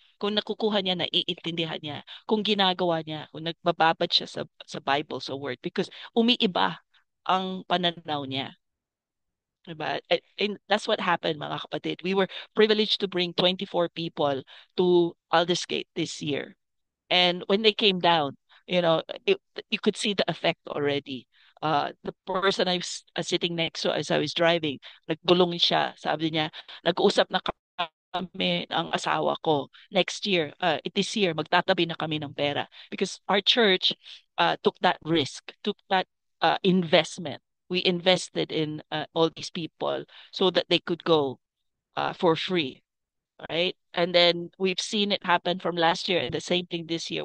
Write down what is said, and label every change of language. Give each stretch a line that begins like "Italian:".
Filipino: Kung nakukuha niya, naiintindihan niya, kung ginagawa niya, kung nagbababad siya sa Bible, sa Word, because umiiba ang pananaw niya.
English: Diba? And that's what happened, mga kapatid. We were privileged to bring 24 people to Aldersgate this year. And when they came down, it, you could see the effect already. The person I was sitting next to as I was driving,
Filipino: nagbulong siya. Sabi niya, nag-uusap na kami ang asawa ko. Next year, this year, magtatabi na kami ng pera.
English: Because our church took that risk, took that investment. We invested in all these people so that they could go for free, right? And then we've seen it happen from last year and the same thing this year.